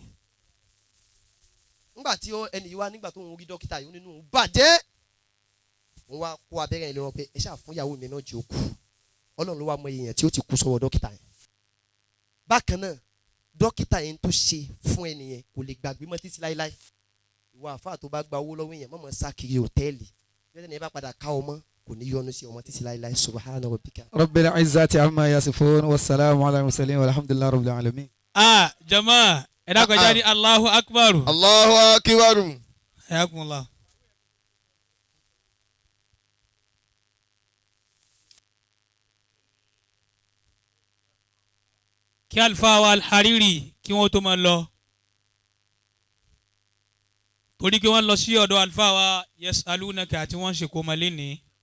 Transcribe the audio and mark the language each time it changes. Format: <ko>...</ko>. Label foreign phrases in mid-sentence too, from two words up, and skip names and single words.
<yo>nígbà tí ẹnì yìí wá nígbà tó ń rí dókítà yìí nínú bàjẹ́ wọ́n wá kó abẹ́rẹ́ ilé wọn pé ẹ ṣáà fún ìyàwó mi náà jẹ́ òkú Ọlọ́run ló wá mọ èèyàn tí ó ti kú sọ́wọ́ dókítà yẹn. Bákan náà dókítà yẹn tó ṣe fún ẹnìyẹn kò lè gbàgbé mọ́ títí láíláí. Ìwà àfáà tó bá gba owó lọ́wọ́ èèyàn mọ̀mọ́ sá kiri hòtẹ́ẹ̀lì lẹ́yìn ẹ̀ bá padà ká ọmọ kò ní yọnu sí ọmọ títí láíláí.</yo> <ar>سبحان ربك. رب العزة عما يصفون والسلام على المرسلين والحمد لله رب العالمين.</ar> <yo>Jama ẹ dákun ẹ jáde</yo> <ar>الله أكبر. الله أكبر. Hayakumullah.</ar> <yo>Kí àlùfáà wa Al-Hareery kí wọ́n tó máa lọ torí kí wọ́n lọ sí ọ̀dọ̀ àlùfáà wa yasalunaka tí wọ́n ń ṣe kó máa lé ní.</yo>